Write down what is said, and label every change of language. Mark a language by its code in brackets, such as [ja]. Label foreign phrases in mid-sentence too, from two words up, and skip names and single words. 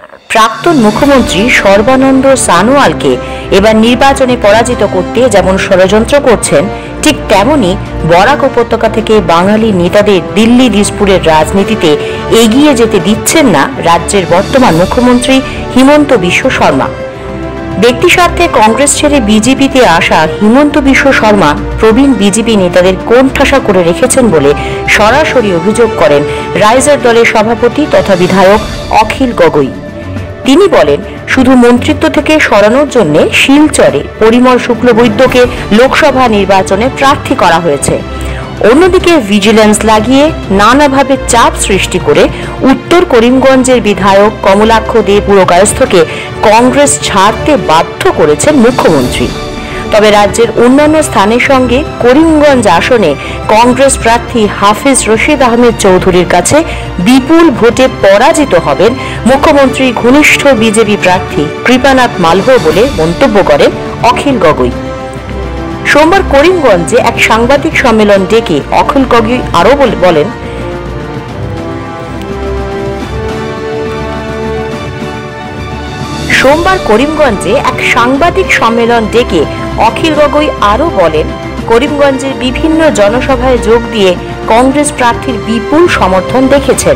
[bn] প্রাক্তন মুখ্যমন্ত্রী সর্বানন্দ সানোয়ালকে এবার নির্বাচনে পরাজিত করতে যেমন ষড়যন্ত্র করছেন, ঠিক তেমনি বরাক উপত্যকা থেকে বাঙালি নেতাদের দিল্লি দিসপুরের রাজনীতিতে এগিয়ে যেতে দিচ্ছেন না রাজ্যের বর্তমান মুখ্যমন্ত্রী হিমন্ত বিশ্ব শর্মা। ব্যক্তিস্বার্থে কংগ্রেস ছেড়ে বিজেপিতে আসা হিমন্ত বিশ্ব শর্মা প্রবীণ বিজেপি নেতাদের কোণঠাসা করে রেখেছেন বলে সরাসরি অভিযোগ করেন রাইজার দলের সভাপতি তথা বিধায়ক অখিল গগৈ। তিনি বলেন, শুধু মন্ত্রিত্ব থেকে সরানোর জন্য শিলচরে পরিমল শুক্লবৈদ্যকে লোকসভা নির্বাচনে প্রার্থী করা হয়েছে। অন্যদিকে ভিজিল্যান্স লাগিয়ে নানাভাবে চাপ সৃষ্টি করে উত্তর করিমগঞ্জের বিধায়ক কমলাক্ষ দে পুরকায়স্থকে কংগ্রেস ছাড়তে বাধ্য করেছেন মুখ্যমন্ত্রী। তবে রাজ্যের অন্যান্য স্থানের সঙ্গে করিমগঞ্জ আসনে কংগ্রেস প্রার্থী হাফিজ রশিদ আহমেদ চৌধুরীর কাছে বিপুল ভোটে পরাজিত হবেন মুখ্যমন্ত্রীর ঘনিষ্ঠ বিজেপি প্রার্থী কৃপানাথ মালহ বলে মন্তব্য করেন অখিল গগৈ। সোমবার করিমগঞ্জে এক সাংবাদিক সম্মেলন ডেকে অখিল গগৈ আরও বলেন, করিমগঞ্জের বিভিন্ন জনসভায় যোগ দিয়ে কংগ্রেস প্রার্থীর বিপুল সমর্থন দেখেছেন।